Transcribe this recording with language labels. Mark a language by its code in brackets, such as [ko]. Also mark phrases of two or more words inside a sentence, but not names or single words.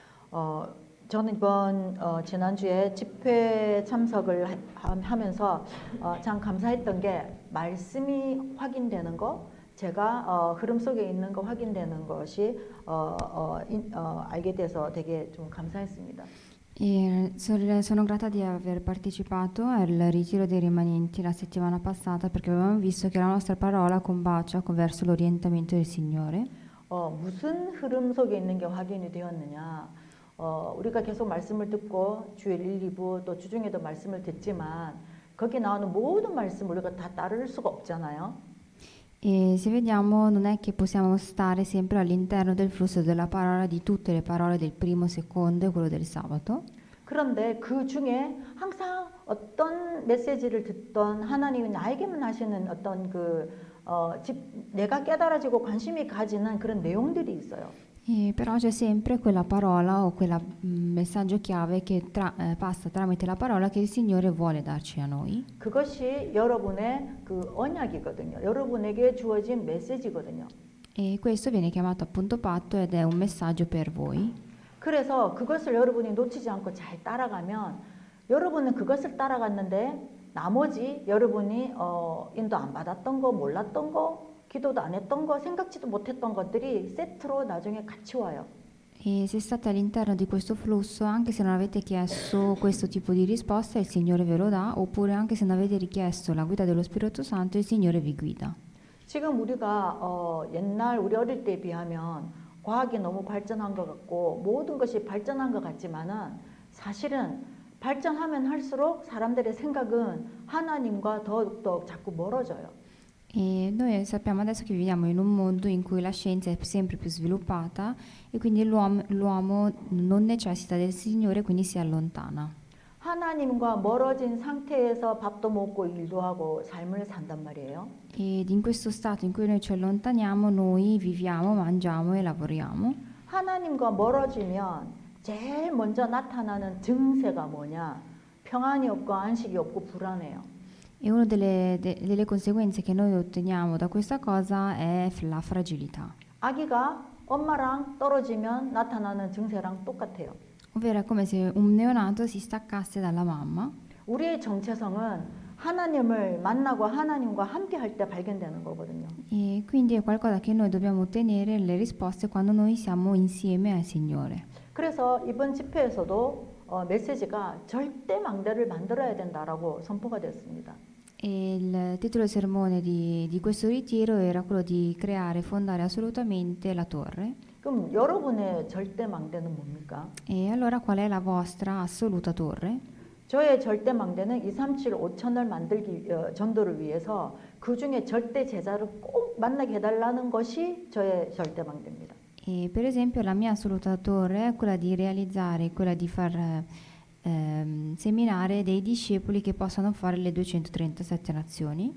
[ko] 어, 저는 이번 지난주에 집회 참석을 하면서 참 감사했던 게 말씀이 확인되는 거, 제가 흐름 속에 있는 거 확인되는 것이 알게 돼서 되게 좀 감사했습니다. [it] Sono grata di aver partecipato al ritiro dei rimanenti la settimana passata perché avevamo visto che la nostra parola combacia verso l'orientamento del Signore. [ko] 무슨 흐름 속에 있는 게 확인이 되었느냐? 우리가 계속 말씀을 듣고 주일 1, 2부 또 주중에도 말씀을 듣지만 거기 나오는 모든 말씀 우리가 다 따를 수가 없잖아요. [it] E se vediamo, non è che possiamo stare sempre all'interno del flusso della parola, di tutte le parole del primo, secondo e quello del sabato. [ko] 그런데 그 중에 항상 어떤 메시지를 듣던 하나님이 나에게만 하시는 어떤 내가 깨달아지고 관심이 가지는 그런 내용들이 있어요. [it] Però c'è sempre quella parola o quel messaggio chiave che passa tramite la parola che il Signore vuole darci a noi. [ko] 그것이 여러분의 그 언약이거든요. 여러분에게 주어진 메시지거든요. [it] E questo viene chiamato appunto patto ed è un messaggio per voi. [ko] 그래서 그것을 여러분이 놓치지 않고 잘 따라가면 여러분은 그것을 따라갔는데 나머지 여러분이 인도 안 받았던 거, 몰랐던 거, 기도도 안 했던 거, 생각지도 못했던 것들이 세트로 나중에 같이 와요. [it] E se state all'interno di questo flusso, anche se non avete chiesto questo tipo di risposta, il Signore ve lo dà, oppure anche se non avete richiesto la guida dello Spirito Santo, il Signore vi guida. [ko] 지금 우리가 옛날 우리 어릴 때에 비하면 과학이 너무 발전한 것 같고 모든 것이 발전한 것 같지만은 사실은 발전하면 할수록 사람들의 생각은 하나님과 더욱더 자꾸 멀어져요. [it] E noi sappiamo adesso che viviamo in un mondo in cui la scienza è sempre più sviluppata e quindi l'uomo non necessita del Signore, quindi si allontana. [ko] 하나님과 멀어진 상태에서 밥도 먹고 일도 하고 삶을 산단 말이에요. [it] Ed in questo stato in cui noi ci allontaniamo, noi viviamo, mangiamo e lavoriamo. [ko] 하나님과 멀어지면 제일 먼저 나타나는 증세가 뭐냐? 평안이 없고 안식이 없고 불안해요. [it] E una delle conseguenze che noi otteniamo da questa cosa è la fragilità. [ko] 아기가 엄마랑 떨어지면 나타나는 증세랑 똑같아요. [it] Ovvero è come se un neonato si staccasse dalla mamma. [ko] 우리의 정체성은 하나님을 만나고 하나님과 함께 할 때 발견되는 거거든요. [it] E quindi è qualcosa che noi dobbiamo ottenere le risposte quando noi siamo insieme al Signore. [ko] 그래서 이번 집회에서도 메시지가 절대 망대를 만들어야 된다라고 선포가 됐습니다. [it] E il titolo del sermone di questo ritiro era quello di creare e fondare assolutamente la torre. [ko] 그럼 여러분의 절대 망대는 뭡니까? [it] E allora qual è la vostra assoluta torre? [ko] 저의 절대 망대는 237 5천을 만들기 전도를 위해서 그 중에 절대 제자를 꼭 만나게 해달라는 것이 저의 절대 망대입니다. [it] E per esempio la mia assoluta torre è quella di realizzare, quella di far seminare dei discepoli che possano fare le 237 nazioni.